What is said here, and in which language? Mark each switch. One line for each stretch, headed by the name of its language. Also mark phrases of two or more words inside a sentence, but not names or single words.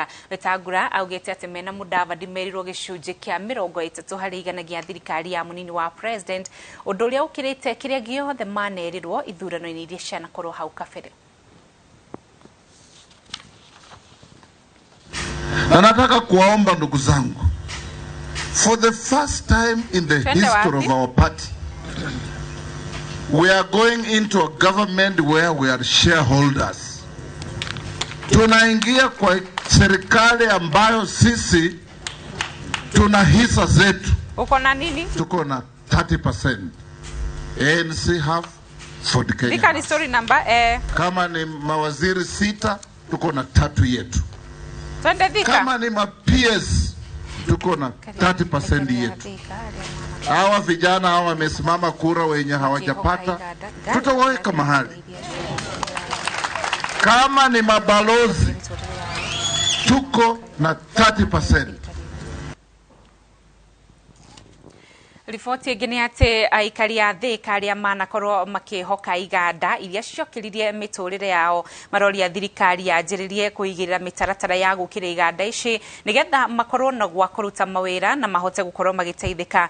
Kikuyu: Wetangula augite ati mena Mudavadi merirwo gicunji kia 30% gia thirikari ya munini wa president undu uria ukirite kiria giothe manerirwo ithurano-ini iria cianakorwo hau kabere.
Swahili: Na nataka kuwaomba ndugu zangu,
English: for the first time in the history of our party, we are going into a government where we are shareholders.
Swahili: Tunaingia kwa serikali ambayo sisi tuna hisa zetu. Uko na nini? Tuko na 30%. ANC half, Ford Kenya. Dika ni story number Kama ni mawaziri 6, tuko na 3 yetu. Kama ni ma-PS, tuko na 30% yetu. Hawa vijana hawa wamesimama kura wenye hawajapata, tutawaweka mahali. Kama ni mabalozi, tuko na 30%.
Kikuyu: Riboti ingĩ nĩ atĩ aikari a Thika arĩa manakorwo makĩhoka iganda iria ciokiririe mĩtũrĩre yao maroria thirikari yanjĩrĩrie kũigĩrĩra mĩtaratara ya gũkĩra iganda ici nĩgetha makorwo na gwa kũruta mawĩra na mahote gũkorwo magĩteithĩka.